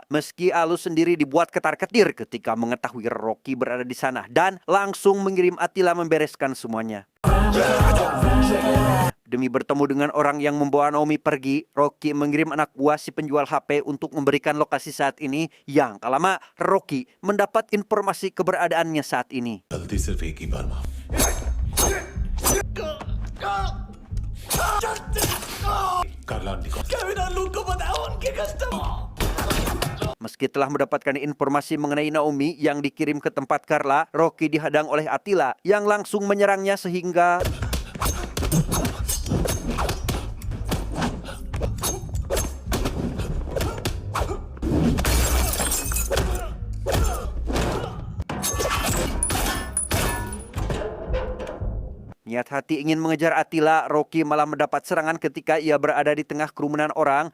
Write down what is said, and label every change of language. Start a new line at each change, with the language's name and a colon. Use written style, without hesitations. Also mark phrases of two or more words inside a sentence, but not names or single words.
Indonesian: Meski Alu sendiri dibuat ketar-ketir ketika mengetahui Rocky berada di sana dan langsung mengirim Attila membereskan semuanya. Demi bertemu dengan orang yang membawa Naomi pergi, Rocky mengirim anak buah si penjual HP untuk memberikan lokasi saat ini. Yang tak lama, Rocky mendapat informasi keberadaannya saat ini.
Hindi: गलती सिर्फ एक ही बार माफ. कार्ला आंटी को.
Indonesian: Meski telah mendapatkan informasi mengenai Naomi yang dikirim ke tempat Carla, Rocky dihadang oleh Attila yang langsung menyerangnya sehingga niat hati ingin mengejar Attila, Rocky malah mendapat serangan ketika ia berada di tengah kerumunan orang.